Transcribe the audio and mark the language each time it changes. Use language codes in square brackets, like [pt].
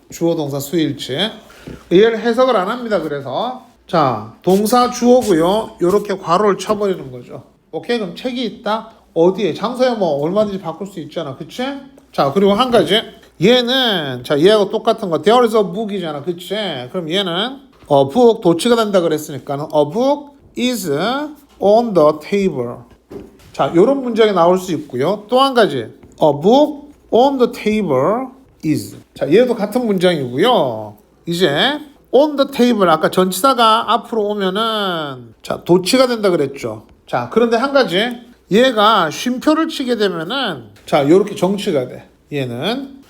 [ko] 주어 동사 수일치. 얘를 해석을 안 합니다. 그래서 자, 동사 주어고요. 이렇게 괄호를 쳐버리는 거죠. 오케이? 그럼 책이 있다. 어디에? 장소에 뭐 얼마든지 바꿀 수 있잖아. 그치? 자, 그리고 한 가지. 얘는 자, 얘하고 똑같은 거. [en] There is a book이잖아. [ko] 그치? 그럼 얘는 book 도치가 된다 그랬으니까 [en] a book is on the table. [ko] 자, 이런 문장이 나올 수 있고요. 또 한 가지. [en] A book on the table is. [ko] 자, 얘도 같은 문장이고요. 이제 [en] on the table [ko] 아까 전치사가 앞으로 오면은 자, 도치가 된다 그랬죠. 자, 그런데 한 가지. 얘가 쉼표를 치게 되면은 자, 요렇게 정치가 돼. 얘는.